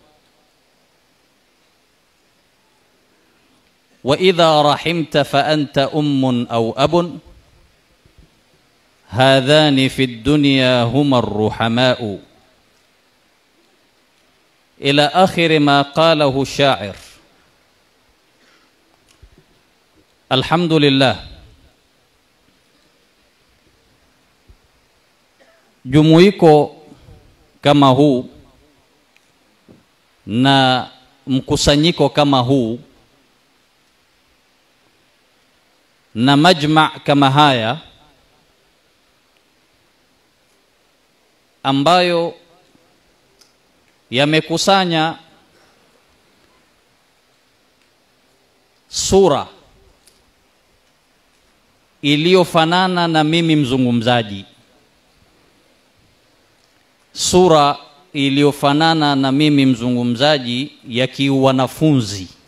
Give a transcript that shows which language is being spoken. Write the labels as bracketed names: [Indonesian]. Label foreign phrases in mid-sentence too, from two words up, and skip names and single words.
[Arabic] وإذا رحمت فأنت أم أو أب هذان في الدنيا هما الرحماء إلى آخر ما قاله الشاعر. [Swahili] Alhamdulillah, jumuiko kama huu na mkusanyiko kama huu na majma' kama haya ambayo yamekusanya sura iliyofanana na mimi mzungumzaji, sura iliyofanana na mimi mzungumzaji ya kiwanafunzi.